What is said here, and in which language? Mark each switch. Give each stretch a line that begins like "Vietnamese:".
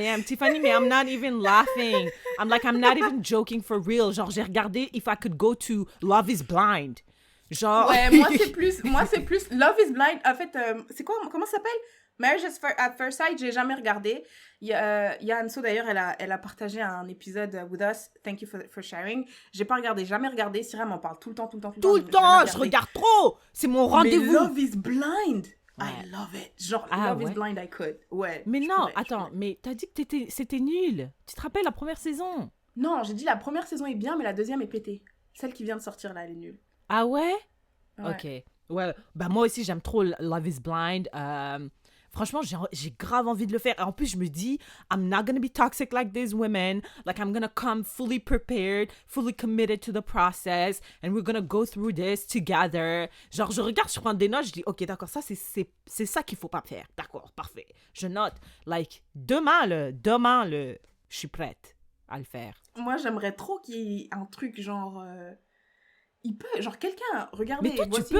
English: Tiffany, mais I'm not even laughing. I'm not even joking for real.
French: Genre, j'ai regardé
English: if I could go to
French: Love is Blind. Genre... Ouais, moi, c'est plus Love is Blind. En fait, c'est quoi, comment ça s'appelle? Marriage at First Sight, j'ai jamais regardé. Il y a Anso, d'ailleurs, elle a partagé un épisode
English: with us. Thank you for sharing.
French: J'ai pas regardé, jamais regardé. Syrah m'en parle tout le temps. Tout le temps, je regarde trop. C'est mon rendez-vous. Mais Love is Blind. Ouais.
English: I love it.
French: Genre,
English: Love is Blind, I could.
French: Ouais. Mais non, attends, mais t'as dit que c'était nul. Tu te rappelles la première saison? Non, j'ai dit la première saison est bien, mais la deuxième est pétée. Celle qui vient de sortir là, elle est nulle. Ah ouais? Ouais. Ok. Ouais, bah moi aussi j'aime trop Love is Blind. Franchement, j'ai grave envie de le faire. Et en plus, je me dis,
English: I'm not gonna be toxic like these women. Like, I'm gonna come fully prepared, fully committed to the process, and we're gonna go through this together.
French: Genre, je regarde, je prends des notes, je dis, ok, d'accord, ça, c'est ça qu'il faut pas faire. D'accord, parfait. Je note.
English: Like,
French: demain, je suis prête à le faire. Moi, j'aimerais trop qu'il y ait un truc genre... il peut... Genre, quelqu'un... Regardez, Mais toi, tu voici peux